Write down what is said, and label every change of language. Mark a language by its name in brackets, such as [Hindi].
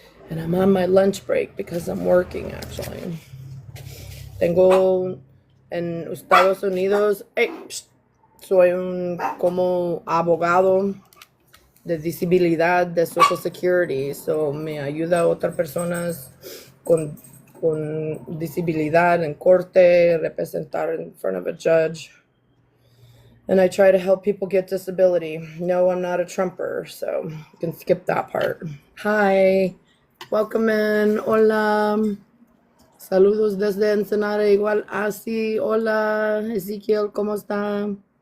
[English] And I'm on my lunch break because I'm working, actually. [Spanish] Tengo en Estados Unidos, soy un como abogado de disabilidad de Social Security, so me ayuda a otras personas con disabilidad en corte, representar [English] in front of a judge. And I try to help people get disability. No, I'm not a Trumper, so you can skip that part. Hi, welcome in. Hola. [Spanish] Saludos desde Ensenada, igual así. Hola, Ezequiel, ¿cómo está?